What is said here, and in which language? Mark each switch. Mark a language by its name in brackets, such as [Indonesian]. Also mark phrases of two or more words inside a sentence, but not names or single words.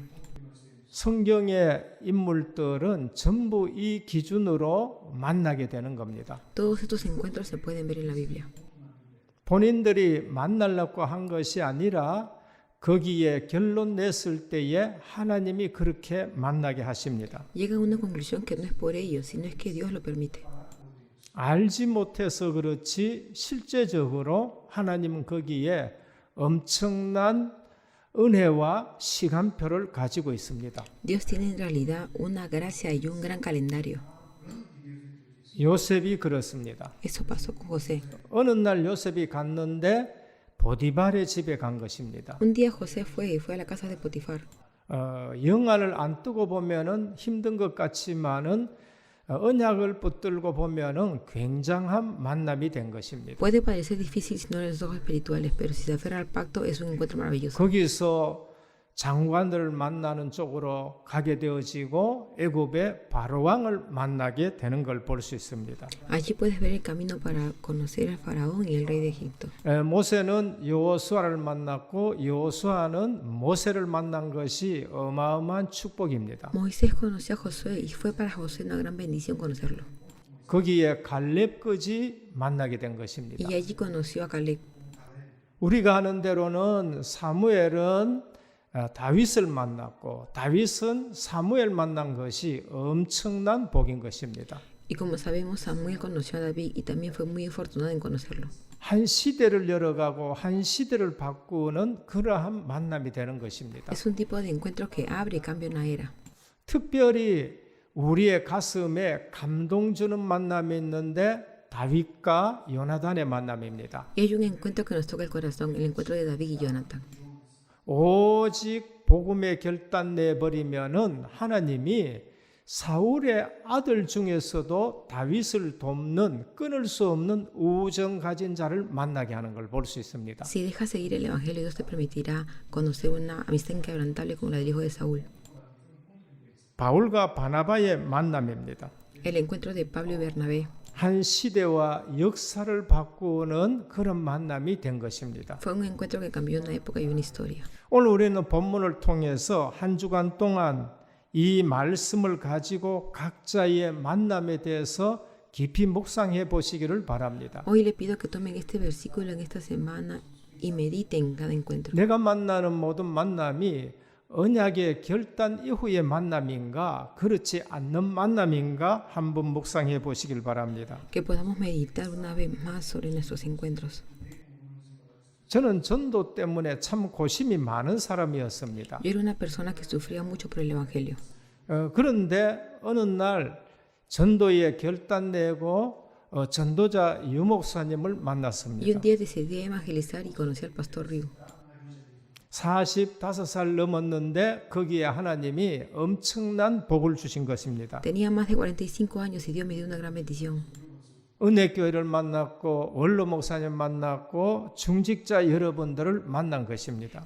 [Korean] 성경의 인물들은 전부 이 기준으로 만나게 되는 겁니다. [Spanish] Todos estos encuentros se pueden ver en la Biblia. [Korean] 본인들이 만나려고 한 것이 아니라 거기에 결론 냈을 때에 하나님이 그렇게 만나게 하십니다. [Spanish] Llegan a una conclusión que no es por ellos, sino es que Dios lo permite. [Korean] 알지 못해서 그렇지 실제적으로 하나님은 거기에 엄청난 은혜와 시간표를 가지고 있습니다. [Spanish] Dios tiene en realidad una gracia y un gran calendario. [Korean] 요셉이 그렇습니다. [Spanish] Eso pasó con José. [Korean] 어느 날 요셉이 갔는데 보디발의 집에 간 것입니다. [Spanish] Un día José fue a la casa de Potifar. [Korean] 영화를 안 뜨고 보면은 힘든 것 같지만은 언약을 붙들고 보면은 굉장한 만남이 된 것입니다. [Spanish] Puede parecer difícil si no eres ojos espirituales, pero si se aferra al pacto es un encuentro maravilloso. [Korean] 거기서 장관들을 만나는 쪽으로 가게 되어지고 애굽의 바로 왕을 만나게 되는 걸 볼 수 있습니다. [Spanish] Allí puedes ver el camino para conocer al faraón y el rey de Egipto. [Korean] 모세는 여호수아를 만났고 여호수아는 모세를 만난 것이 어마어마한 축복입니다. [Spanish] Moisés conoció a Josué y fue para Josué una gran bendición conocerlo. [Korean] 거기에 갈렙까지 만나게 된 것입니다. [Spanish] Y allí conoció a Caleb. [Korean] 우리가 아는 대로는 사무엘은 다윗을 만났고 다윗은 사무엘 만난 것이 엄청난 복인 것입니다. [Spanish] Y como sabemos, Samuel conoció a David y también fue muy afortunado en conocerlo. [Korean] 한 시대를 열어가고 한 시대를 바꾸는 그러한 만남이 되는 것입니다. [Spanish] Es un tipo de encuentro que abre y cambia una era. [Korean] 특별히 우리의 가슴에 감동 주는 만남이 있는데 다윗과 요나단의 만남입니다. [Spanish] Y hay un encuentro que nos toca el corazón, el encuentro de David y Jonathan. [Korean] 오직 복음에 결단 내버리면은 하나님이 사울의 아들 중에서도 다윗을 돕는 끊을 수 없는 우정 가진 자를 만나게 하는 걸 볼 수 있습니다. [Spanish] Si dejas seguir el evangelio, Dios te permitirá conocer una amistad inquebrantable como la del hijo de Saúl. [Korean] 바울과 바나바의 만남입니다. [Spanish] El encuentro de Pablo y Bernabé [Korean] 한 시대와 역사를 바꾸는 그런 만남이 된 것입니다. [Spanish] fue un encuentro que cambió una época y una historia. [Korean] 오늘 우리는 본문을 통해서 한 주간 동안 이 말씀을 가지고 각자의 만남에 대해서 깊이 묵상해 보시기를 바랍니다. [Spanish] Hoy le pido que tomen este versículo en esta semana y mediten cada encuentro. [Korean] 내가 만나는 모든 만남이 언약의 결단 이후의 만남인가 그렇지 않는 만남인가 한번 묵상해 보시길 바랍니다. [Spanish] Que podamos meditar una vez más sobre nuestros encuentros. [Korean] 저는 전도 때문에 참 고심이 많은 사람이었습니다. [Spanish] Yo era una persona que sufría mucho por el evangelio. [Korean] 그런데 어느 날 전도에 결단 내고 전도자 유 목사님을 [Spanish] Y un [Korean] 만났습니다. [Spanish] día decidí evangelizar y conocí al pastor Ryu. [Korean] 45살 넘었는데 거기에 하나님이 엄청난 복을 주신 것입니다. [Spanish] Tenía más de 45 años y Dios me dio una gran bendición. [Korean] 은혜교회를 만났고 원로 목사님 만났고 중직자 여러분들을 만난 것입니다.